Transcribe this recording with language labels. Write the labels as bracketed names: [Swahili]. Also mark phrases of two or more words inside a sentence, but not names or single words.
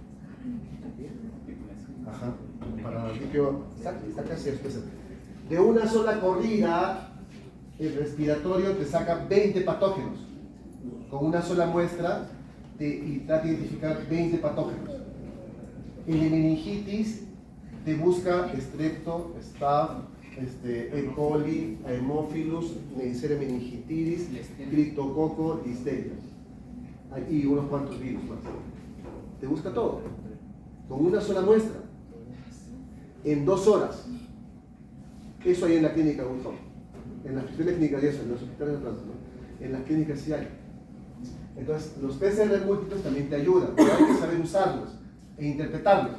[Spanish] Ajá. Para está casi el PCR. De una sola corrida, el respiratorio te saca 20 patógenos. Con una sola muestra y trata de identificar 20 patógenos. En la meningitis te busca Strepto, Staph, E. coli, Haemophilus, Neisseria meningitidis, Criptococo, Listeria. Y unos cuantos virus más. Te busca todo. Con una sola muestra. En 2 horas. Eso hay en la clínica Guzmán. En las clínicas y eso, en los hospitales de Francia, ¿no? En las clínicas sí hay. Entonces, los PCR múltiples también te ayudan, pero hay que saber usarlos e interpretarlos.